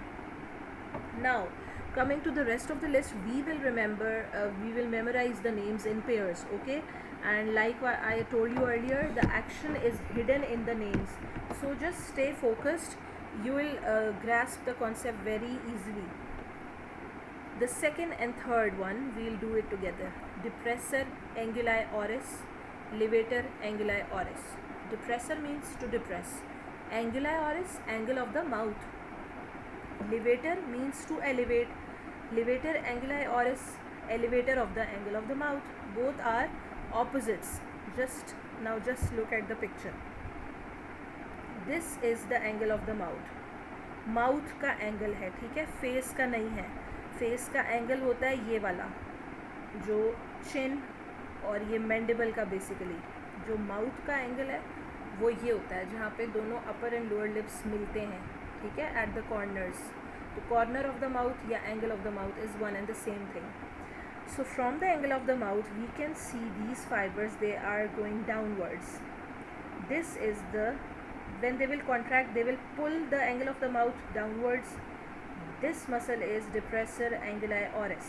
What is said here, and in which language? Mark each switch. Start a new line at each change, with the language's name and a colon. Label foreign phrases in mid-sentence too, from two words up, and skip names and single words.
English: Now, coming to the rest of the list, we will memorize the names in pairs. Okay, and like what I told you earlier, the action is hidden in the names, so just stay focused. You will grasp the concept very easily. The second and third one, we will do it together. Depressor anguli oris, levator anguli oris. Depressor means to depress. Anguli oris, angle of the mouth. Levator means to elevate. Levator anguli oris, elevator of the angle of the mouth. Both are opposites. Just look at the picture. This is the angle of the mouth.
Hindi: माउथ का एंगल है, ठीक है, फेस का नहीं है. फेस का एंगल होता है ये वाला, जो चिन और ये मैंडिबल का बेसिकली. जो माउथ का एंगल है वो ये होता है जहाँ पे दोनों
English: upper and lower lips
Hindi: मिलते हैं, ठीक है,
English: at the corners. तो corner of the mouth या angle of the mouth is one and the same thing. So from the angle of the mouth we can see these fibers, they are going downwards. This is the, when they will contract they will pull the angle of the mouth downwards. This muscle is depressor anguli oris.